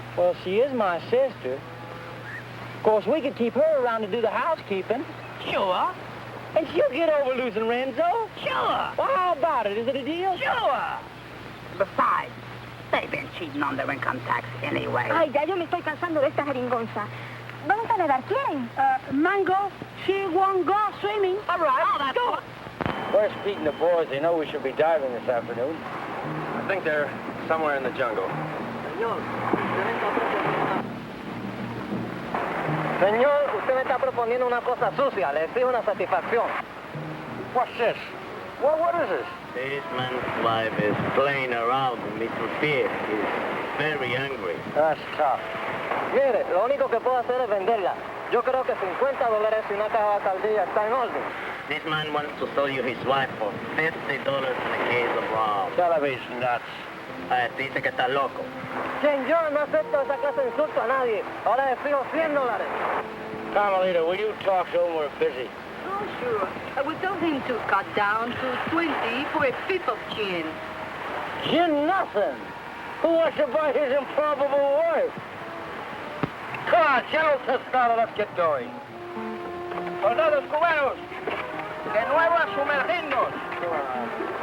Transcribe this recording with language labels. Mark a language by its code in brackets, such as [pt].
[en] Well, she is my sister. Of course, we could keep her around to do the housekeeping. Sure. And she'll get over losing Renzo. Sure. Well, how about it? Is it a deal? Sure. Besides, they've been cheating on their income tax anyway. [es] Ay, ya yo me estoy cansando de esta jeringonza. ¿Vamos a nadar? ¿Quién? [en] Mango, she won't go swimming. All right. Oh, that's good. Where's Pete and the boys? They know we should be diving this afternoon. I think they're somewhere in the jungle. [es] Señor, usted me está proponiendo una cosa sucia. Le exijo una satisfacción. [en] What's this? What is this? This man's wife is playing around with Mr. Pierre. He's very angry. That's tough. [es] Mire, lo único que puedo hacer es venderla. Yo creo que $50 y una caja de caldilla está en orden. [en] This man wants to sell you his wife for $50 in a case of rum. Television nuts. [es] Dice que está loco. Señor, no acepto esa clase de insulto a nadie. Ahora le fijo $100. [en] Carmelita, will you talk to him? We're busy. Oh, sure. I would tell him to cut down to 20 for a fifth of gin. Gin nothing. Who wants to buy his improbable wife? Come on, General Tostado, let's get going. [es] Soldados cubanos, de nuevo a sumergirnos.